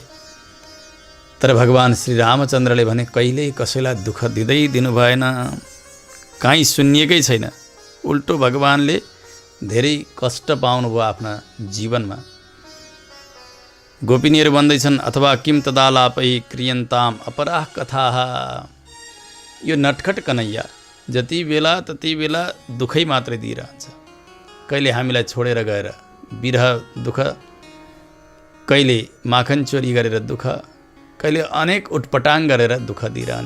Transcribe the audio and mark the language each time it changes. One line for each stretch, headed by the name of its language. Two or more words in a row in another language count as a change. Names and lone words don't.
Nepali: तर भगवान श्रीरामचन्द्रले भने कहिल्यै कसैलाई दुःख दिँदै दिनु भएन, काहीँ सुनिएकै छैन। उल्टो भगवानले धेरै कष्ट पाउनुभयो आफ्ना जीवनमा। गोपिनीहरू भन्दैछन् अथवा
Sanskrit: किम तदालापै क्रियन्ताम अपराह कथाः।
Nepali: यो नटखट कन्हैया जति बेला तति बेला दुःखै मात्रै दिइरहन्छ। कहिले हामीलाई छोडेर गएर विरह दुःख, कहिले माखन चोरी गरेर दुःख, कहिले अनेक उटपटाङ गरेर दुःख दिइरहने।